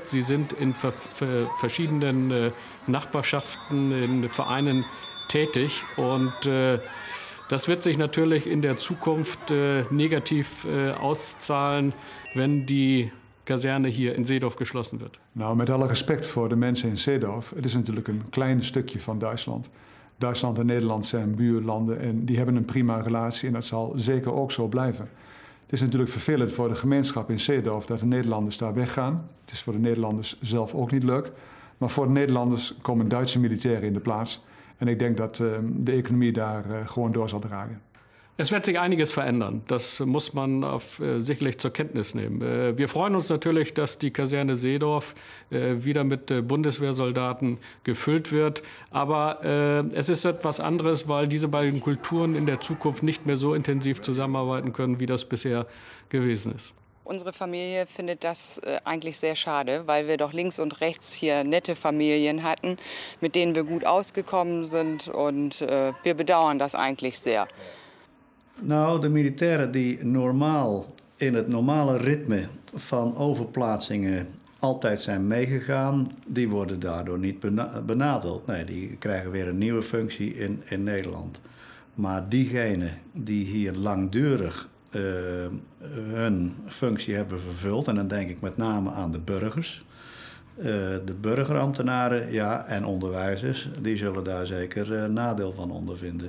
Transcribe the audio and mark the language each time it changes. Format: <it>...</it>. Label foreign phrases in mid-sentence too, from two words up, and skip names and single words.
<de>Sie sind in verschiedenen Nachbarschaften, in Vereinen tätig. Und Das wird sich natürlich in der Zukunft negativ auszahlen, wenn die Kaserne hier in Seedorf geschlossen wird.</de> <nl>Nou, met alle respect voor de mensen in Seedorf, het is natuurlijk een klein stukje van Duitsland. Duitsland en Nederland zijn buurlanden en die hebben een prima relatie en dat zal zeker ook zo blijven. Het is natuurlijk vervelend voor de gemeenschap in Seedorf dat de Nederlanders daar weggaan. Het is voor de Nederlanders zelf ook niet leuk. Maar voor de Nederlanders komen Duitse militairen in de plaats. En ik denk dat de economie daar gewoon door zal dragen.</nl> <de>Es wird sich einiges verändern. Das muss man sicherlich zur Kenntnis nehmen. Wir freuen uns natürlich, dass die Kaserne Seedorf wieder mit Bundeswehrsoldaten gefüllt wird. Aber es ist etwas anderes, weil diese beiden Kulturen in der Zukunft nicht mehr so intensiv zusammenarbeiten können, wie das bisher gewesen ist. Unsere Familie findet das eigentlich sehr schade, weil wir doch links und rechts hier nette Familien hatten, mit denen wir gut ausgekommen sind. Und wir bedauern das eigentlich sehr.</de> <nl>Nou, de militairen die normaal in het normale ritme van overplaatsingen altijd zijn meegegaan, die worden daardoor niet benadeeld. Nee, die krijgen weer een nieuwe functie in Nederland. Maar diegenen die hier langdurig hun functie hebben vervuld, en dan denk ik met name aan de burgers, de burgerambtenaren, ja, en onderwijzers, die zullen daar zeker nadeel van ondervinden.</nl>